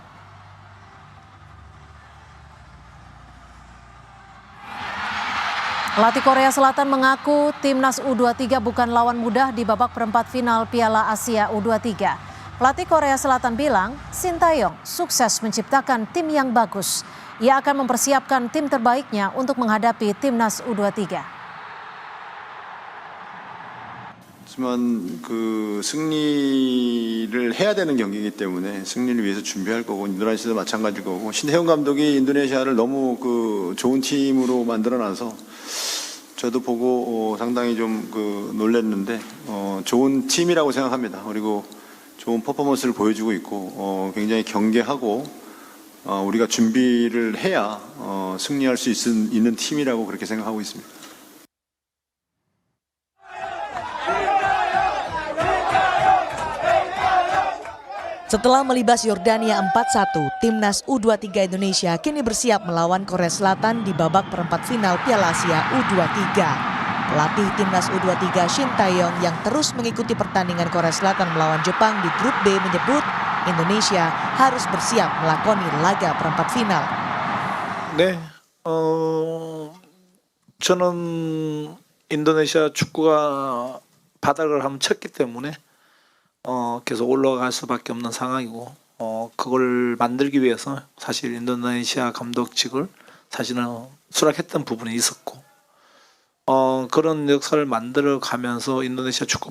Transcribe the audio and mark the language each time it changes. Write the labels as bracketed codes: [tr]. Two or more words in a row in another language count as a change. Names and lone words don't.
[id] Pelatih Korea Selatan mengaku Timnas U23 bukan lawan mudah di babak perempat final Piala Asia U23. Pelatih Korea Selatan bilang, Sintayong sukses menciptakan tim yang bagus. Ia akan mempersiapkan tim terbaiknya untuk menghadapi Timnas U23. [ko] 하지만 승리를 해야 되는 경기이기 때문에 승리를 위해서 준비할 거고 인도네시아도 마찬가지일 거고 신태용 감독이 인도네시아를 너무 좋은 팀으로 만들어놔서 저도 보고 상당히 좀 놀랐는데 좋은 팀이라고 생각합니다. 그리고 좋은 퍼포먼스를 보여주고 있고 굉장히 경계하고 우리가 준비를 해야 승리할 수 있는 팀이라고 그렇게 생각하고 있습니다. [id] Setelah melibas Yordania 4-1, Timnas U23 Indonesia kini bersiap melawan Korea Selatan di babak perempat final Piala Asia U23. Pelatih Timnas U23 Sintayong yang terus mengikuti pertandingan Korea Selatan melawan Jepang di grup B menyebut Indonesia harus bersiap melakoni laga perempat final. [ko] 네, 저는 인도네시아 축구가 바닥을 한번 쳤기 때문에 계속 올라갈 수밖에 없는 상황이고 그걸 만들기 위해서 사실 인도네시아 감독직을 사실은 수락했던 부분이 있었고 그런 역사를 만들어 가면서 인도네시아 축구